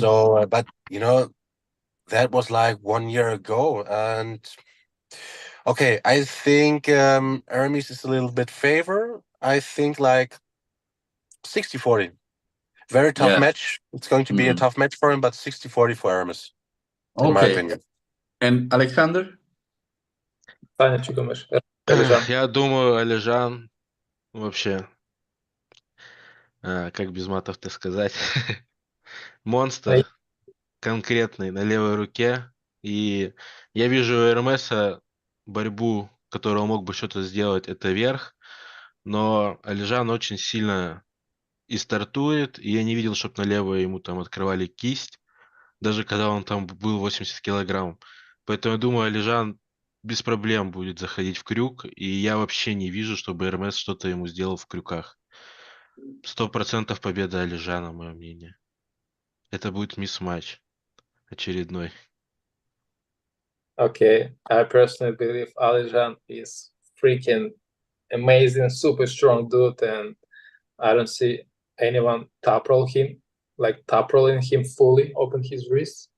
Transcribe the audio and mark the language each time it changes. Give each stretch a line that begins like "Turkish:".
English: So, but you know, that was like 1 year ago, and okay, I think Hermes is a little bit favor. I think like 60-40. Very tough Yeah. match. It's going to be a Mhm. tough match for him, but 60-40 for Hermes, in my Okay. opinion. And Alexander?
Russian: Таня, что думаешь? Алижан. Я думаю, Алижан вообще, как без матов-то сказать, монстр конкретный на левой руке. И я вижу у Эрмеса борьбу, которую он мог бы что-то сделать, это верх. Но Алижан очень сильно и стартует, и я не видел, чтобы на левой ему там открывали кисть, даже когда он там был 80 килограмм. Поэтому я думаю, Алижан без проблем будет заходить в крюк, и я вообще не вижу, чтобы РМС что-то ему сделал в крюках. 100% победа Алижана, мое мнение. Это будет мисс-матч очередной.
English: Okay, I personally believe Alijan is freaking amazing, super strong dude, and I don't see anyone top rolling him fully, open his wrist.